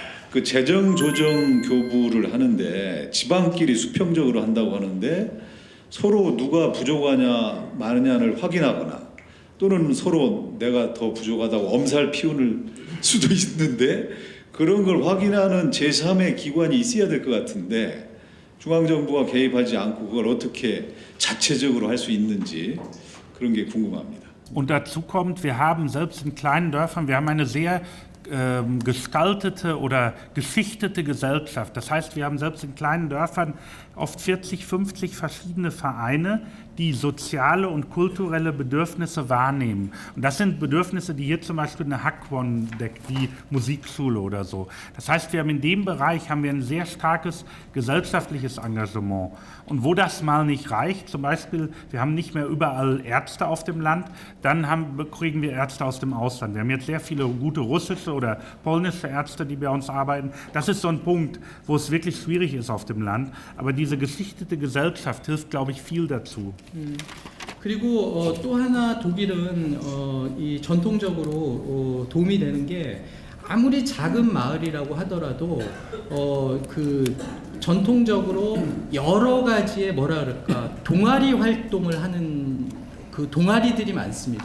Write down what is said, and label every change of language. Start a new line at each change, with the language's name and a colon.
Korean: 그 재정 조정 교부를 하는데 지방끼리 수평적으로 한다고 하는데 서로 누가 부족하냐 많으냐를 확인하거나 또는 서로 내가 더 부족하다고 엄살 피우는 수도 있는데 그런 걸 확인하는 제3의 기관이 있어야 될 것 같은데 중앙정부가 개입하지 않고 그걸 어떻게 자체적으로 할 수 있는지 그런 게 궁금합니다.
German: Und dazu kommt, wir haben selbst in kleinen Dörfern, wir haben eine sehr gestaltete oder geschichtete Gesellschaft. Das heißt, wir haben selbst in kleinen Dörfern oft 40, 50 verschiedene Vereine, die soziale und kulturelle Bedürfnisse wahrnehmen. Und das sind Bedürfnisse, die hier zum Beispiel eine Hakwon deckt, wie Musikschule oder so. Das heißt, wir haben in dem Bereich ein sehr starkes gesellschaftliches Engagement. Und wo das mal nicht reicht, zum Beispiel, wir haben nicht mehr überall Ärzte auf dem Land, dann kriegen wir Ärzte aus dem Ausland. Wir haben jetzt sehr viele gute russische oder polnische Ärzte, die bei uns arbeiten. Das ist so ein Punkt, wo es wirklich schwierig ist auf dem Land. Aber diese geschichtete Gesellschaft hilft, glaube ich, viel dazu.
Korean: 그리고 또 하나 독일은 이 전통적으로 도움이 되는 게 아무리 작은 마을이라고 하더라도 그 전통적으로 여러 가지의 뭐라 그럴까 동아리 활동을 하는 그 동아리들이 많습니다.